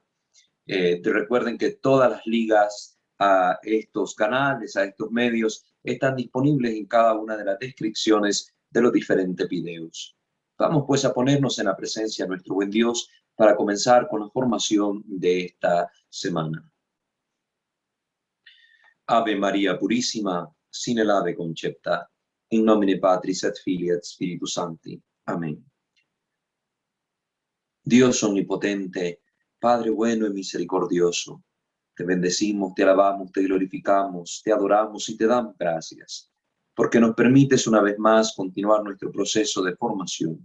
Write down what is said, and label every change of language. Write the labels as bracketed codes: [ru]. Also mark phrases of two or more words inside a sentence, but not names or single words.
[es] Recuerden que todas las ligas a estos canales, a estos medios, están disponibles en cada una de las descripciones de los diferentes videos. Vamos pues a ponernos en la presencia de nuestro buen Dios para comenzar con la formación de esta semana. [la] Ave María Purísima, sin el ave concepta, in nomine Patris et Filii et Spiritus Sancti. Amén. [es] Dios omnipotente, Padre bueno y misericordioso, te bendecimos, te alabamos, te glorificamos, te adoramos y te damos gracias, porque nos permites una vez más continuar nuestro proceso de formación.